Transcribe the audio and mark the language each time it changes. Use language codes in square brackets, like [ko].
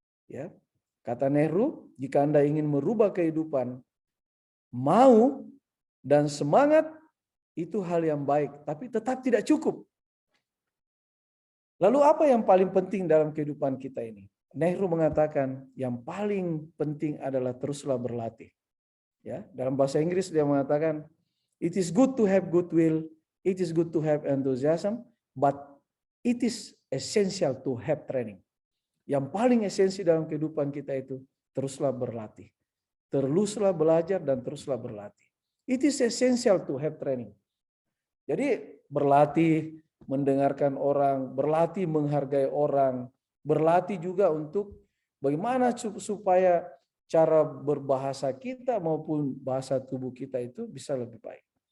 [id] Ya, kata Nehru, jika Anda ingin merubah kehidupan, mau dan semangat itu hal yang baik, tapi tetap tidak cukup. Lalu apa yang paling penting dalam kehidupan kita ini? Nehru mengatakan yang paling penting adalah teruslah berlatih. Ya, dalam bahasa Inggris dia mengatakan, [en] it is good to have goodwill, it is good to have enthusiasm, but it is essential to have training. [id] Yang paling esensi dalam kehidupan kita itu teruslah berlatih. Teruslah belajar dan teruslah berlatih. [en] It is essential to have training. [id] Jadi berlatih mendengarkan orang, berlatih menghargai orang, berlatih juga untuk bagaimana supaya cara berbahasa kita maupun bahasa tubuh kita itu bisa lebih baik.